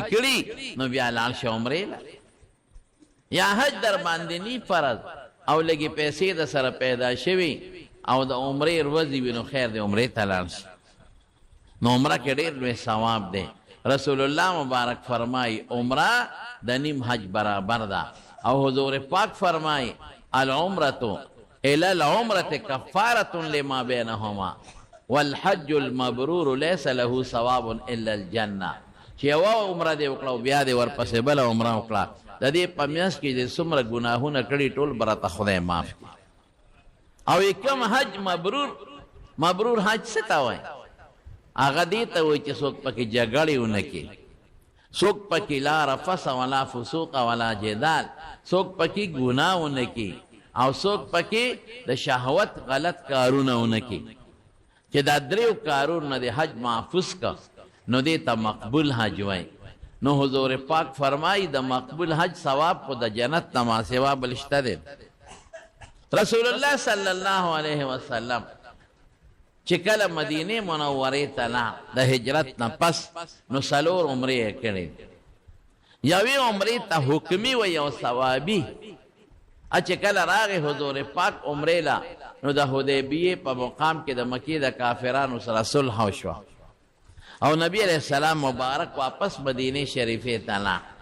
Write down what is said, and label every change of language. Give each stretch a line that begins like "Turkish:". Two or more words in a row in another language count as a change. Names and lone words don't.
Pashto: کړي نو بیا لاړ شئ عمرې له یا حج در باندې نی فرض او لګي پیسې د سره پیدا شوي او د عمرې ورځې وي نو خیر دی عمرې ته لاړ شي نو عمره کې ډېر لوی ثواب دی رسول الله مبارک فرمای عمره د نیم حج برابر ده او حضور پاک فرمای
Arabic: العمرة الى العمرة کفارة لما بینهما والحج المبرور ليس له ثواب الا الجنه
Pashto: چې یوه عمره دې وکړه بیا دې ورپسې بله عمره وکړه د دې په میاشت کې چې څومره ګناهونه کړي ټول به راته خدای معاف کړي او کوم حج مبرور حج څه ته وایي هغه دې ته وایي چې څوک پکې جګړې ونه کړي څوک پکې
Arabic: لا رفث ولا فسوق ولا جدال
Pashto: څوک پکې ګناه ونه کړي او څوک پکې د شهوت غلط کارونه ونه کړي چې دا دریو کارونه د حج محفوظ کا نو دې ته مقبول حج وایي نو حضور پاک فرمائی د مقبول حج ثواب کو د جنت نه ما سوا بل شته دی رسول الله
Arabic: صلی الله علیه وسلم
Pashto: چې کله مدینه منوره ته لاړ د هجرت نه پس نو څلور عمرې یې کړې یوې عمرې ته حکمي وی او ثوابي چې کله راغی حضور پاک عمرې لا نو د حدیبیې په مقام کې د مکې د کافرانو سره صلح وشوه او نبی علیہ السلام مبارک واپس مدینه شریفه ته لاړ